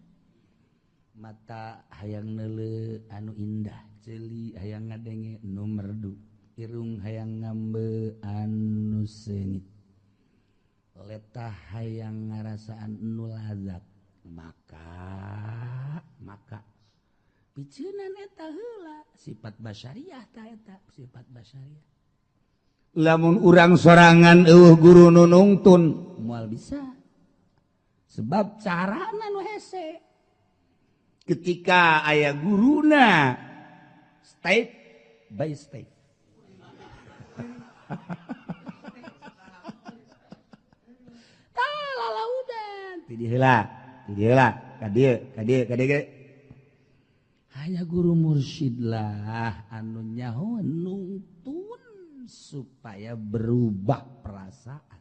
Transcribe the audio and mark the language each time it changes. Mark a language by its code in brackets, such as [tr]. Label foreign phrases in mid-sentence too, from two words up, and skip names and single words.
[su] Mata hayang neule anu indah ceuli hayang ngadenge nu merdu irung hayang ngambe anu seungit letah hayang ngarasaan nu lazat maka piceunan eta heula sifat basyariah ta eta sifat basyariah. Lamun urang sorangan eueuh guru nu nungtun moal bisa sebab carana nu hese. Ketika aya guruna [en] step by step. [su] Talalaudan. Ti heula ka dieu ge. Hanya guru mursyid lah anu nyaho nungtun supaya berubah perasaan.